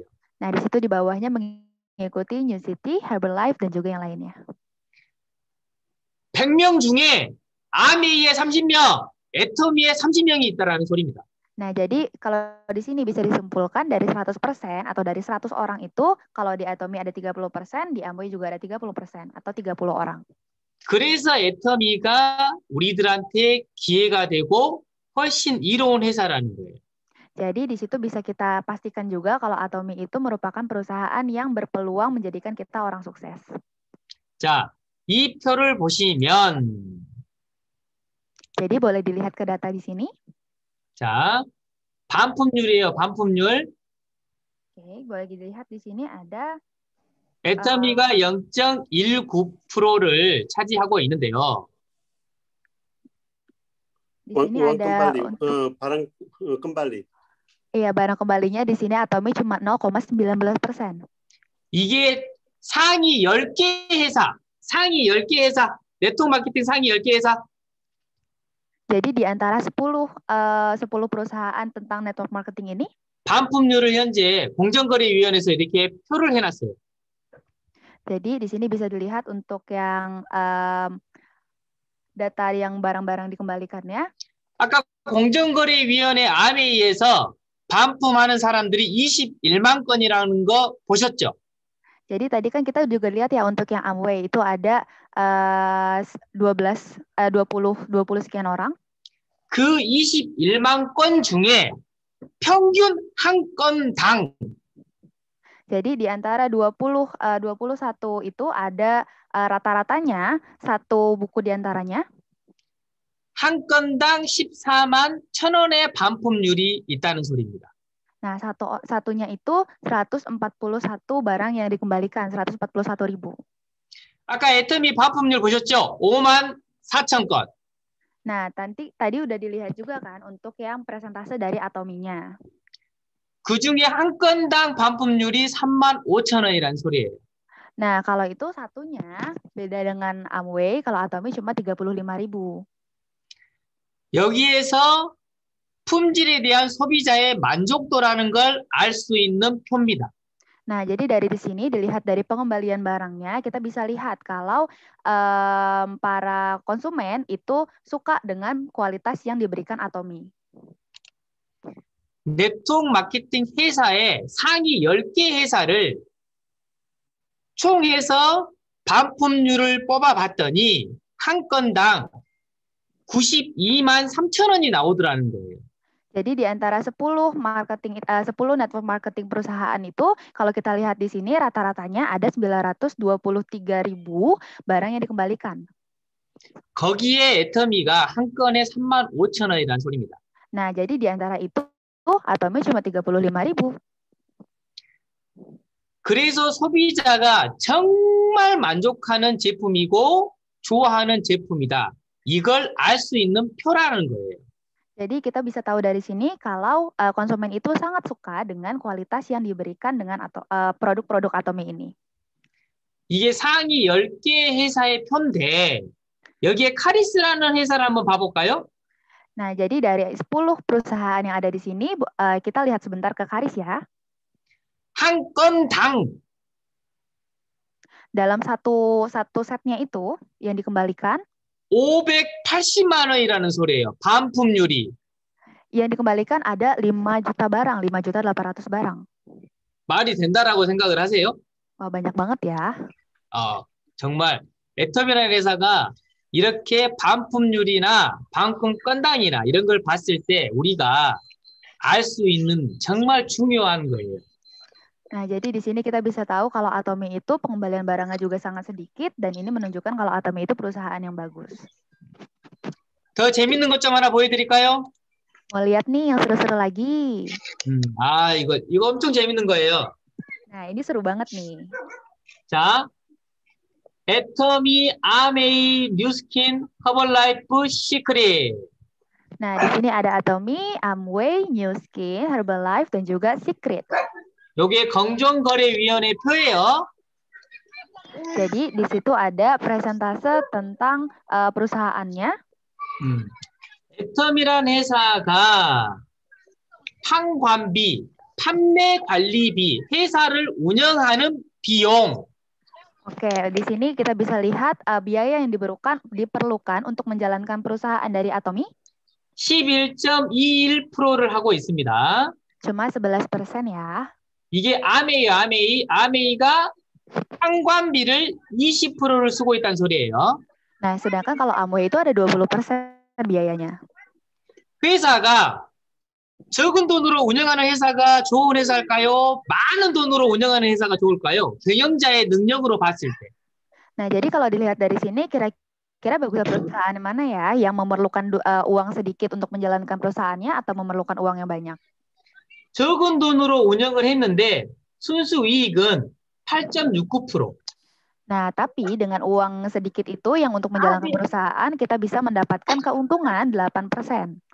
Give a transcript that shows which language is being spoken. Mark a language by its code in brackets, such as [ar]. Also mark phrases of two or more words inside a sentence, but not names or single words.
[id] Nah, di situ di bawahnya mengikuti New City, Herbalife, dan juga yang lainnya. [ko] 100명 중에 아메이에 30명, 애터미에 30명이 있다는 소리입니다. [id] Nah, jadi kalau di sini bisa disimpulkan dari 100% atau dari 100 orang itu, kalau di Atomy ada 30%, di Amway juga ada 30% atau 30 orang. [ko] 그래서 애터미가 우리들한테 기회가 되고 훨씬 이로운 회사라는 거예요. [id] Jadi di situ bisa kita pastikan juga kalau Atomy itu merupakan perusahaan yang berpeluang menjadikan kita orang sukses. [ko] 자, 이 표를 보시면 [id] Jadi boleh dilihat ke data di sini. [ko] 자, 반품률이에요. 반품률. [id] Oke, boleh dilihat di sini ada [ko] 애터미가 0.19%를 차지하고 있는데요. [id] di sini ada barang kembali. Iya, barang kembalinya di sini Atomy cuma 0,19%. [ko] 이게 상위 10개 회사, 네트워크 마케팅 상위 10개 회사. [id] Jadi di antara 10 perusahaan tentang [en] network marketing [id] ini, [ko] 반품률을 현재 공정거래위원회에서 이렇게 표를 해놨어요. [id] jadi di sini bisa dilihat untuk yang data yang barang-barang dikembalikannya. [ko] 아까 공정거래위원회 아메이에서 반품하는 사람들이 21만 건이라는 거 보셨죠? [id] Jadi tadi kan kita juga lihat ya untuk yang Amway itu ada 20 sekian orang. [ko] 그 21만 건 중에 평균 한 건당 [id] Jadi di antara 21 itu ada rata-ratanya satu buku di antaranya. [ko] 한 건당 14만 1,000원의 반품률이 있다는 소리입니다. [id] Nah, satunya itu 141 barang yang dikembalikan, 141.000. [ko] 아까 애터미 반품률 보셨죠? 5만 4천 건. [id] Nah, tadi udah dilihat juga kan untuk yang presentase dari Atominya. [ko] 그 중에 한 건당 반품률이 3만 5천 원이라는 소리예요. [id] Nah, kalau itu satunya beda dengan Amway, kalau Atomi cuma 35.000. [ko] 여기에서 품질에 대한 소비자의 만족도라는 걸 알 수 있는 표입니다. [id] Nah, jadi dari di sini dilihat dari pengembalian barangnya, kita bisa lihat kalau para konsumen itu suka dengan kualitas yang diberikan Atomi. [ko] 네트워크 마케팅 회사의 상위 10개 회사를 총해서 반품률을 뽑아봤더니 한 건당 92만 3천 원이 나오더라는 거예요. [id] Jadi di antara 10 [en] network marketing [id] perusahaan itu, kalau kita lihat di sini rata-ratanya ada 923.000 barang yang dikembalikan. [ko] 거기에 애터미가 한 건에 3만 5천 원이라는 소리입니다. [id] Nah, jadi di antara itu Atomi cuma 35.000. [ko] 그래서 소비자가 정말 만족하는 제품이고 좋아하는 제품이다. 이걸 알 수 있는 표라는 거예요. [id] Jadi kita bisa tahu dari sini kalau konsumen itu sangat suka dengan kualitas yang diberikan dengan produk-produk Atomi ini. [ko] 이게 상위 10개 회사의 표인데 여기에 카리스라는 회사를 한번 봐볼까요? [id] Nah, jadi dari 10 perusahaan yang ada di sini, kita lihat sebentar ke Karis ya. [ko] 한 건당 [id] Dalam satu setnya itu yang dikembalikan [ko] 580만 원이라는 소리예요. 반품률이. [id] Yang dikembalikan ada 5 juta barang, 5.800.000 barang. [ko] 말이 된다라고 생각을 하세요? [id] Wah, banyak banget ya. [ko] 정말 애터미라는 회사가 이렇게 반품률이나 반품 건당이나 이런 걸 봤을 때 우리가 알 수 있는 정말 중요한 거예요. [id] Nah, jadi di sini kita bisa tahu kalau Atomi itu pengembalian barangnya juga sangat sedikit dan ini menunjukkan kalau Atomi itu perusahaan yang bagus. [ko] 더 재밌는 것 좀 하나 보여드릴까요? [id] Mau lihat nih yang seru-seru lagi. [ko] 이거 엄청 재밌는 거예요. [id] Nah, ini seru banget nih. [ko] 자, 애터미 아메이 뉴스킨 허벌라이프 시크릿. [id] Nah, di sini ada Atomi, Amway, New Skin, Herbalife, dan juga Secret. [ko] 요게 공정거래위원회 표예요. [id] Jadi di situ ada presentase tentang perusahaannya. [ko] 애터미란 회사가 판관비, 판매 관리비, 회사를 운영하는 비용. [id] Oke, di sini kita bisa lihat biaya yang diperlukan untuk menjalankan perusahaan dari Atomi. [ko] 11.21%를 하고 있습니다. [id] Cuma 11% ya. [ko] 이게 아메이가 판관비를 20%를 쓰고 있다는 소리예요. [id] Nah, sedangkan kalau Amway itu ada 20% biayanya. [ko] 회사가 적은 돈으로 운영하는 회사가 좋은 회사일까요? 많은 돈으로 운영하는 회사가 좋을까요? 경영자의 능력으로 봤을 때. [id] Nah, jadi kalau dilihat dari sini, kira-kira perusahaan mana ya yang memerlukan uang sedikit untuk menjalankan perusahaannya atau memerlukan uang yang banyak? [ko] 적은 돈으로 운영을 했는데 순수 이익은 8.69%. [id] Nah, tapi dengan uang sedikit itu yang untuk menjalankan perusahaan, kita bisa mendapatkan keuntungan 8%.